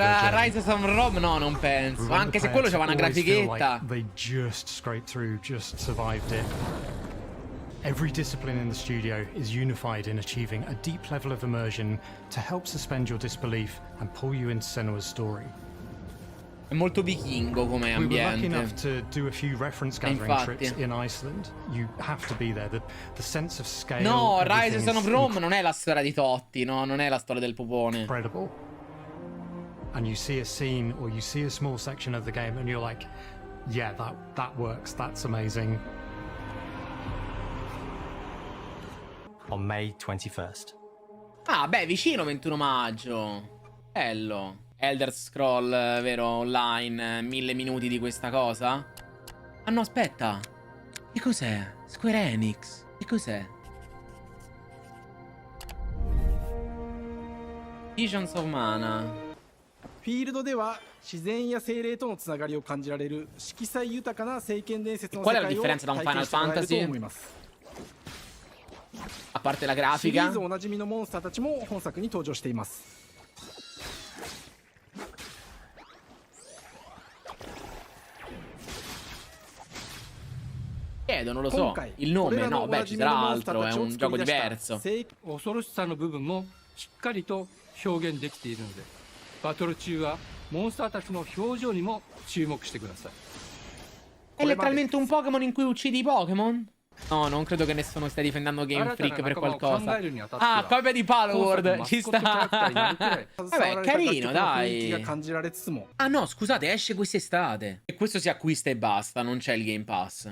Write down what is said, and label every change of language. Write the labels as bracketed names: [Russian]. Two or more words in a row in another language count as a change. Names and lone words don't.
[English] her journey. [Italian] Rise of Rome, no, non [English] We [Italian] penso. [English] want [Italian] Anche [English] the [Italian] se [English] player [Italian] quello [English] to [Italian] c'aveva una [English] always feel [Italian] grafichetta. [English] like they just scraped through, just survived it. Every discipline in the studio is unified in achieving a deep level of immersion to help suspend your disbelief and pull you into Senua's story. [Italian] È molto vichingo come [English] We were lucky enough [Italian] ambiente. [English] to do a few reference gathering [Italian] Infatti. [English] trips in Iceland. You have to be there. The sense of scale. [Italian] No, [English] everything [Italian] Rise of [English] is [Italian] Rome non è la storia di Totti, no, non è la storia del popone. [English] incredible. And you see a scene or you see a small section of the game and you're like, yeah, that works. That's amazing. On May 21st. [Italian] Ah, beh, vicino 21 maggio. Bello. Elder Scroll, vero, online, 1000 minuti di questa cosa? Ah no, aspetta. Che cos'è? Square Enix. Che cos'è? Visions of Mana. [Japanese] フィールドでは自然や精霊とのつながりを感じられる色彩豊かな聖剣伝説の世 [Italian] Qual è la [Japanese] 界を [Italian] differenza da un [Japanese] 体験 [Italian] Final [Japanese] してもらえると [Italian] Fantasy? [Japanese] 思います。 [Italian] A parte la [Japanese] シリー [Italian] grafica. [Japanese] ズおなじみのモンスターたちも本作に登場しています。 [Italian] Chiedo, non lo so. Il nome, no, beh, ci sarà altro. È un gioco diverso. [Japanese] 恐ろしさの部分もしっかりと表現できているので、バトル中はモンスターたちの表情にも注目してください。 [Italian] È letteralmente un Pokémon in cui uccidi i Pokémon? No, non credo che nessuno stia difendendo Game Freak per qualcosa. Ah, copia di Palworld. Ci sta. Vabbè, carino, dai. Ah no, scusate, esce quest'estate. E questo si acquista e basta, non c'è il Game Pass.